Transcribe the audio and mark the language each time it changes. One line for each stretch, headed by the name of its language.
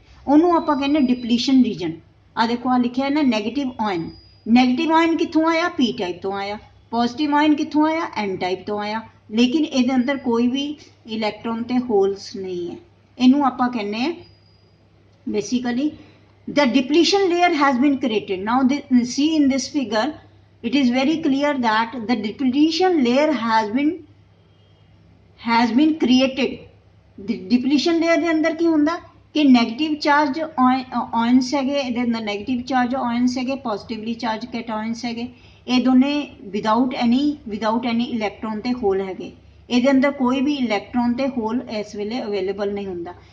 Punjabi: ਉਹਨੂੰ ਆਪਾਂ ਕਹਿੰਦੇ ਡਿਪਲੀਸ਼ਨ ਰੀਜਨ। ਆ ਦੇਖੋ ਆ ਲਿਖਿਆ ਹੈ ਨਾ ਨੈਗੇਟਿਵ ਆਇਨ। ਨੈਗੇਟਿਵ ਆਇਨ ਕਿੱਥੋਂ ਆਇਆ, ਪੀ ਟਾਈਪ ਤੋਂ ਆਇਆ। ਪੋਜ਼ਿਟਿਵ ਆਇਨ ਕਿੱਥੋਂ ਆਇਆ, ਐਨ ਟਾਈਪ ਤੋਂ ਆਇਆ। ਲੇਕਿਨ ਇਹਦੇ ਅੰਦਰ ਕੋਈ ਵੀ ਇਲੈਕਟ੍ਰੋਨ ਤੇ ਹੋਲਸ ਨਹੀਂ ਹੈ। ਇਹਨੂੰ ਆਪਾਂ ਕਹਿੰਦੇ ਆ basically
English: the depletion layer has been created. Now see in this figure it is very clear that the depletion layer has been created.
Punjabi: The depletion layer ਦੇ ਅੰਦਰ ਕੀ ਹੁੰਦਾ ਕਿ ਨੈਗੇਟਿਵ ਚਾਰਜ ਆਇਨਸ ਹੈਗੇ, ਇਹਦੇ ਅੰਦਰ ਨੈਗੇਟਿਵ ਚਾਰਜ ਆਇਨਸ ਹੈਗੇ, positively charge ਕੈਟਾਇਨਸ ਹੈਗੇ। ਇਹ ਦੋਨੇ
English: without any
Punjabi: ਇਲੈਕਟ੍ਰੋਨ ਤੇ ਹੋਲ ਹੈਗੇ। ਇਹਦੇ ਅੰਦਰ ਕੋਈ ਵੀ ਇਲੈਕਟ੍ਰੋਨ ਤੇ ਹੋਲ ਇਸ ਵੇਲੇ ਅਵੇਲੇਬਲ ਨਹੀਂ ਹੁੰਦਾ।